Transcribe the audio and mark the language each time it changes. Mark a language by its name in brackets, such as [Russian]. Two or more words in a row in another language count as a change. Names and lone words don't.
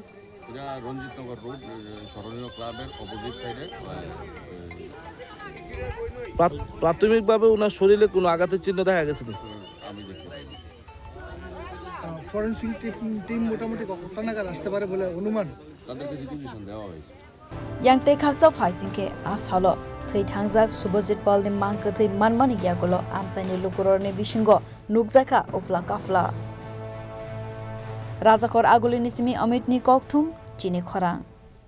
[Bangla] এটা রঞ্জিতনগর রোড, স্মরণীয় ক্লাবের অপোজিট সাইডে। প্রাথমিকভাবে ওনার শরীরে কোনো আঘাতের চিহ্ন দেখা গেছে না? আমি দেখতে পাইনি। ফরেন্সিক টিম মোটামুটি কতটা নাগাদ আসতে পারে বলে অনুমান? তাদেরকে রিকুইজিশন দেওয়া হয়েছে। [Kok Borok] Yang khaksa faisingke ashalo thei thangjak Subhajit Pal ni mangke thei manmani gyagolo amsaini lukurorni bisingo nukjaka ufla kafla Rajakor agulini simi Amit ni kokthum chini khorang